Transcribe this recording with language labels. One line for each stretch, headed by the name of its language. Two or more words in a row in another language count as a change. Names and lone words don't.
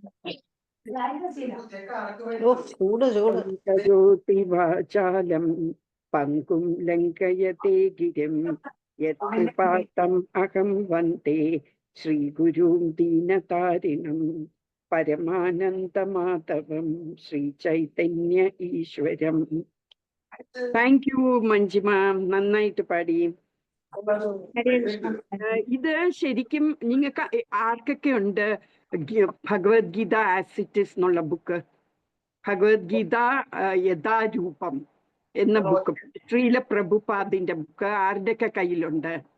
Sanskrit: करोति वाचालं पङ्कुं लङ्कयते गिरिं यत्कृपातम् अहं वन्दे श्रीगुरुं दीनतारिणं परमानन्दमाधवं ശ്രീചൈതന്യ ഈശ്വരം.
English: thank you
Malayalam: മഞ്ജിമ, നന്നായിട്ട് പാടി. ഇത് ശരിക്കും നിങ്ങൾക്ക് ആർക്കൊക്കെ ഉണ്ട് ഭഗവത്ഗീത
English: as it is
Malayalam: എന്നുള്ള ബുക്ക്? ഭഗവത്ഗീത യഥാരൂപം എന്ന ബുക്ക്, ശ്രീല പ്രഭുപാദിന്റെ ബുക്ക് ആരുടെയൊക്കെ കയ്യിലുണ്ട്?